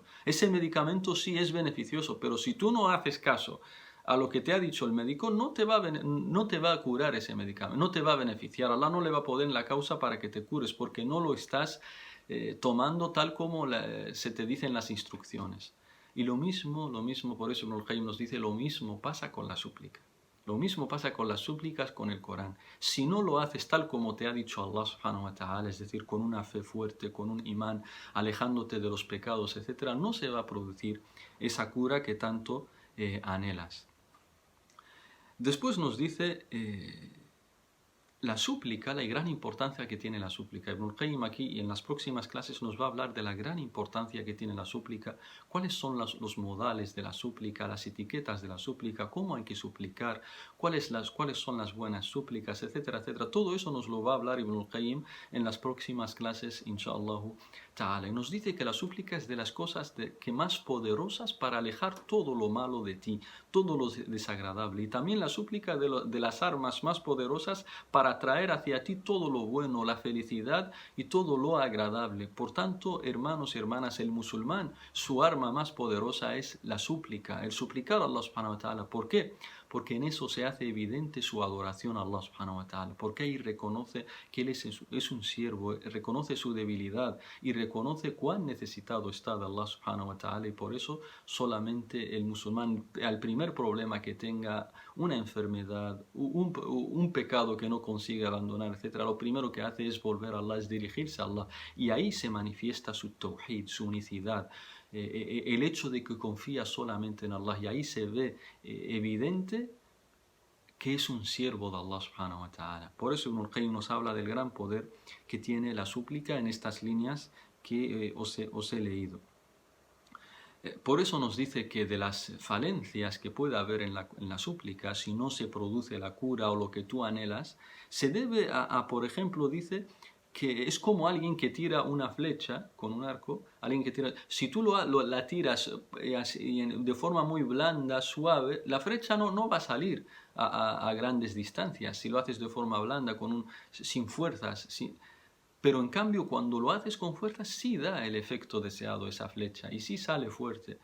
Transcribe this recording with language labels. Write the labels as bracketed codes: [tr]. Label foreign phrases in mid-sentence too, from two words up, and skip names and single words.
[es] Ese medicamento sí es beneficioso, pero si tú no haces caso a lo que te ha dicho el médico, no te va a curar ese medicamento, no te va a beneficiar. Allah no le va a poner la causa para que te cures porque no lo estás tomando tal como se te dicen las instrucciones. Y lo mismo, por eso Ibn al-Qayyim nos dice, lo mismo pasa con la súplica. Lo mismo pasa con las súplicas con el Corán. Si no lo haces tal como te ha dicho Allah [ar] سبحانه وتعالى, [es] es decir, con una fe fuerte, con un imán, alejándote de los pecados, etc., no se va a producir esa cura que tanto anhelas. Después nos dice la súplica, la gran importancia que tiene la súplica. Ibn al-Qayyim aquí y en las próximas clases nos va a hablar de la gran importancia que tiene la súplica, cuáles son los modales de la súplica, las etiquetas de la súplica, cómo hay que suplicar, cuáles son las buenas súplicas, etcétera, etcétera. Todo eso nos lo va a hablar Ibn al-Qayyim en las próximas clases, [ar] إن شاء الله تعالى. [es] Y nos dice que la súplica es de las cosas que más poderosas para alejar todo lo malo de ti, todo lo desagradable. Y también la súplica de las armas más poderosas para atraer hacia ti todo lo bueno, la felicidad y todo lo agradable. Por tanto, hermanos y hermanas, el musulmán, su arma más poderosa es la súplica, el suplicar a Allah [ar] سبحانه وتعالى. [es] ¿Por qué? Porque en eso se hace evidente su adoración a Allah [ar] سبحانه وتعالى, [es] porque ahí reconoce que Él es un siervo, reconoce su debilidad y reconoce cuán necesitado está de Allah [ar] سبحانه وتعالى, [es] y por eso solamente el musulmán, al primer problema que tenga, una enfermedad, un pecado que no consigue abandonar, etc., lo primero que hace es volver a Allah, es dirigirse a Allah, y ahí se manifiesta su tawhid, su unicidad, el hecho de que confía solamente en Allah, y ahí se ve evidente que es un siervo de Allah [ar] سبحانه وتعالى. [es] Por eso Ibn al-Qayyim nos habla del gran poder que tiene la súplica en estas líneas que os he leído. Por eso nos dice que de las falencias que puede haber en la súplica, si no se produce la cura o lo que tú anhelas, se debe por ejemplo, dice que es como alguien que tira una flecha con un arco, alguien que tira, si tú la tiras de forma muy blanda, suave, la flecha no va a salir a grandes distancias, si lo haces de forma blanda, sin fuerzas, pero en cambio cuando lo haces con fuerza sí da el efecto deseado esa flecha y sí sale fuerte.